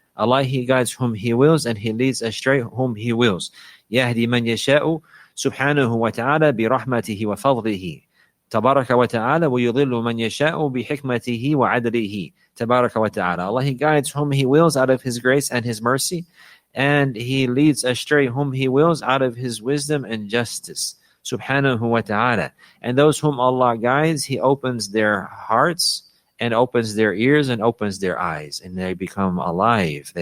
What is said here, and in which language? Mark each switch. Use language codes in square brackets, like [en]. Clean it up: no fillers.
[en] Allah, He guides whom He wills and He leads astray whom He wills. [ar] يَهْدِي مَنْ يَشَاءُ سبحانه وتعالى برحمته وفضله تبارك وتعالى ويضل من يشاء بحكمته وعدله تبارك وتعالى. [en] Allah, He guides whom He wills out of His grace and His mercy, and He leads astray whom He wills out of His wisdom and justice. Subhanahu wa ta'ala. And those whom Allah guides, He opens their hearts and opens their ears and opens their eyes, and they become alive.